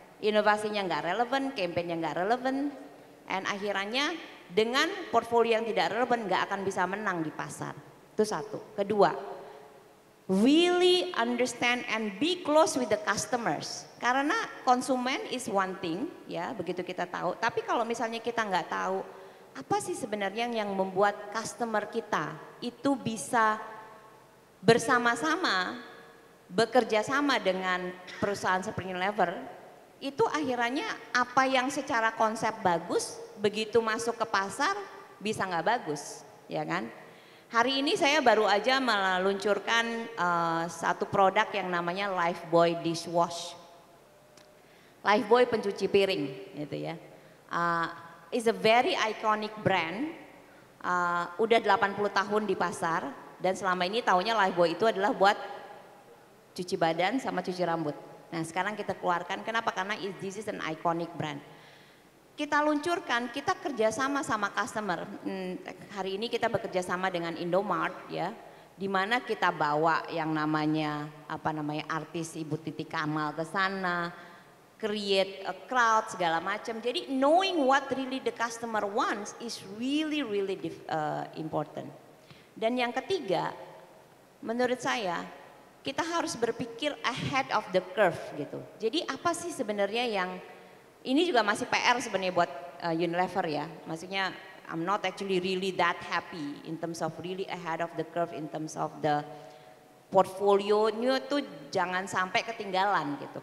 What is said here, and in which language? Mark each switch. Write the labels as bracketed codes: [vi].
[id] Inovasinya enggak relevan, campaign-nya enggak relevan, and akhirnya dengan portfolio yang tidak relevan enggak akan bisa menang di pasar. Itu satu. [en] Kedua, really understand and be close with the customers. [id] Karena konsumen [en] is one thing [id] ya, begitu kita tahu. Tapi kalau misalnya kita nggak tahu apa sih sebenarnya yang membuat customer kita itu bisa bersama-sama bekerja sama dengan perusahaan seperti Unilever, itu akhirnya apa yang secara konsep bagus begitu masuk ke pasar bisa nggak bagus, ya kan? Hari ini saya baru aja meluncurkan satu produk yang namanya Lifebuoy Dishwash. Lifebuoy pencuci piring gitu ya. [en] Is a very iconic brand. [id] Udah 80 tahun di pasar dan selama ini taunya Lifebuoy itu adalah buat cuci badan sama cuci rambut. Nah, sekarang kita keluarkan kenapa? Karena [en] this is an iconic brand. [id] Kita luncurkan, kita kerjasama sama customer. Hari ini kita bekerja sama dengan Indomart ya, di mana kita bawa yang namanya artis Ibu Titi Kamal ke sana, [en] create a crowd [id] segala macam. Jadi [en] knowing what really the customer wants is really important. [id] Dan yang ketiga, menurut saya kita harus berpikir [en] ahead of the curve [id] gitu. Jadi apa sih sebenarnya yang ini juga masih PR sebenarnya buat Unilever ya. Maksudnya [en] I'm not actually really that happy in terms of really ahead of the curve in terms of the portfolionya [id] tuh jangan sampai ketinggalan gitu.